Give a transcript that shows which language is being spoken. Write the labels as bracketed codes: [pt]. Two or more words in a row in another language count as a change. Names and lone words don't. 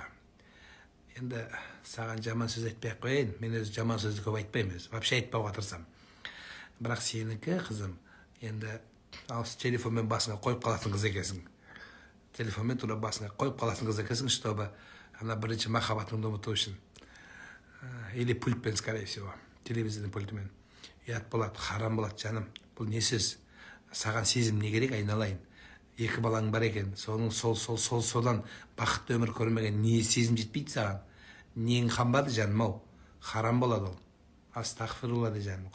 [kk] Енді саған жаман сөз айтпай қойайын. Мен өзі жаман сөзді көп айтпаймын. Вообще айтпауға тырысам. Бірақ сенікі қызым, енді телефонмен басыңа қойып қалатын қыз екенсің. Телефонмен тура басыңа қойып қалатын қыз екенсің, чтобы бірінші махаббатыңды ұмыту үшін. [ru] Или пультпен, скорее всего. [kk] Телевизордың пультімен. Ұят болады, харам болады жаным. Бұл не сөз? Саған сезім не керек, айналайын? 2 балаң бар екен, содан бақытты өмір көрмеген не сезім жетпейді саған? Нең қанбады жаным ау? Харам болады ол. Астағфирулла де жаным.